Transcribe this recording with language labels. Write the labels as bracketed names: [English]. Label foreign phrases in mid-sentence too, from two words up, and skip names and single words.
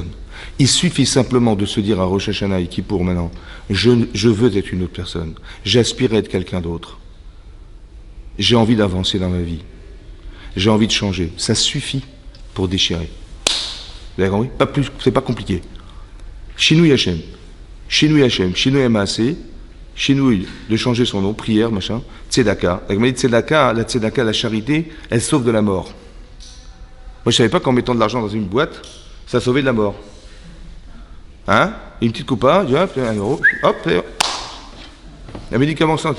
[French] Il suffit simplement de se dire à Rosh Hashanah et Kippour maintenant, je veux être une autre personne. J'aspire à être quelqu'un d'autre. J'ai envie d'avancer dans ma vie. J'ai envie de changer. Ça suffit pour déchirer. Vous avez compris? Pas plus, c'est pas compliqué. [Hebrew] שינוי השם. שינוי השם. שינוי מעשה. [French] Shinui, de changer son nom, prière, machin. Tzedaka. La tzedaka, la charité, elle sauve de la mort. Moi, je savais pas qu'en mettant de l'argent dans une boîte, ça sauvait de la mort. Hein? Une petite coupa, hop, 1 euro, hop, et hop. Un médicament simple.